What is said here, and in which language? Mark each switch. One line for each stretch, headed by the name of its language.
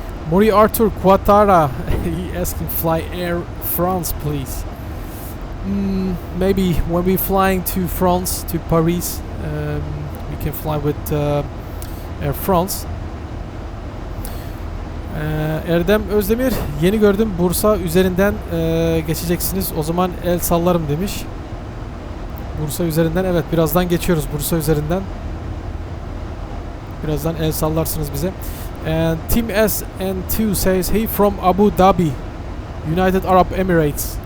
English: Mori Arthur Quatara, he asking fly Air France, please. Maybe when we're flying to France, to Paris, we can fly with Air France.
Turkish: Erdem Özdemir, yeni gördüm, Bursa üzerinden geçeceksiniz, o zaman el sallarım demiş. Bursa üzerinden, evet, birazdan geçiyoruz Bursa üzerinden. Birazdan el sallarsınız bize.
English: And Team SN2 says, hey from Abu Dhabi, United Arab Emirates.